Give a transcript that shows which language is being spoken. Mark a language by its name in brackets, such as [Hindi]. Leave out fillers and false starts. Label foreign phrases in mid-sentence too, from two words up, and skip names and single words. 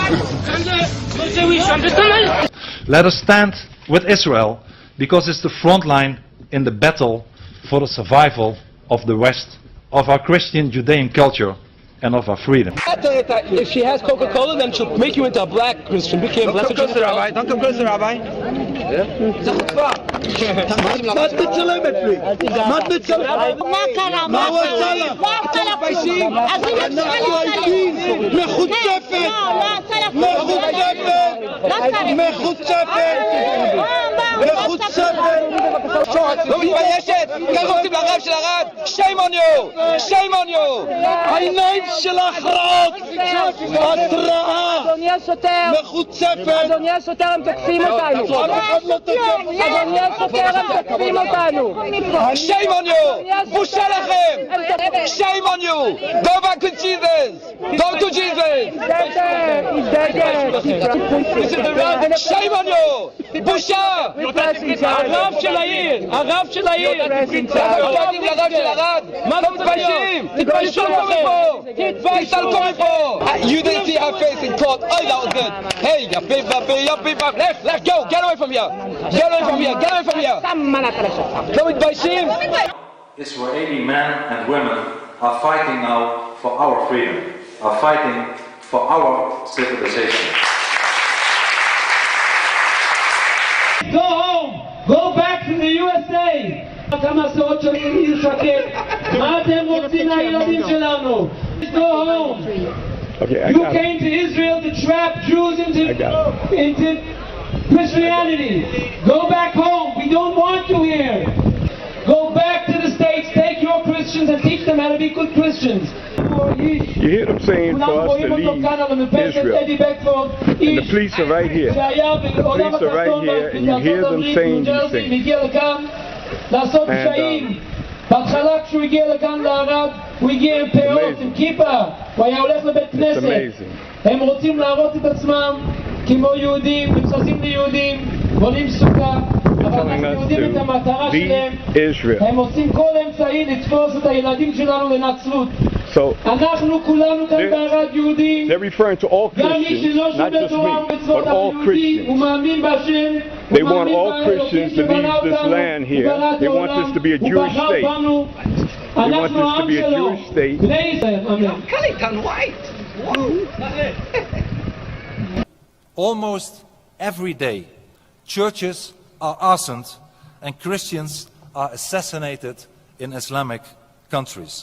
[English] Let us stand with Israel because it's the front line in the battle for the survival of the West, of our Christian Judean culture and of our freedom. If she has Coca-Cola, then she'll make you into a black Christian. Don't come closer, Rabbi. Don't come closer, [Hebrew] Rabbi. מה תצלם אצלי? מה תצלם? מה קרה? מה קרה? אנחנו עייפים, מחוצפת, לא מתביישת? ככה עושים לרב של הרב? [English] shame on you! shame on you! [Hebrew] העיניים שלך רעות! התראה! מחוצפת! אדוני השוטר, הם תוקפים אותנו! אדוני השוטר, הם תוקפים אותנו! [English] shame on you! [Hebrew] בושה לכם! [English] shame on you! go back to Jesus! go to Jesus! shame on you! [Hebrew] בושה! הרב של העיר! הרב של העיר! מה אתם מתביישים? תתביישו פה מפה! תתביישו מפה! [English] You didn't see her face in court. Oh, that was good. Hey, ya beep, left, go! Get away from here! Get away from here! Get away from here! [Hebrew] לא מתביישים? [English] Israeli men and women are fighting now for our freedom, are fighting for our civilization. Go home! Go back to the USA! [Hebrew] כמה עשרות שנים היא שקט. מה אתם רוצים מהילדים שלנו? [English] Go home! You came to Israel to trap Jews into Christianity. Go back home. We don't want you here. Go back to the States. Take your Christians and teach them how to be good Christians. You hear them saying for us to leave Israel. And the police are right here. The police are right here, and you hear them saying these things. [Hebrew] בהתחלה כשהוא הגיע לכאן לערד, הוא הגיע עם פאות, עם כיפה, הוא היה הולך לבית כנסת. הם רוצים להראות את עצמם כמו יהודים, מתחזים ליהודים, בונים סוכה, אבל אנחנו יודעים את המטרה שלהם. הם עושים כל אמצעי לתפוס את הילדים שלנו לנצלות. אנחנו כולנו כאן בערד יהודים, גם מי שלא שומר תורה ומצוות יהודי, הוא מאמין בהשם, [English] They want all Christians to leave this land here. They want this to be a Jewish state. They want this to be a Jewish state. Almost every day, churches are arsonated and Christians are assassinated in Islamic countries.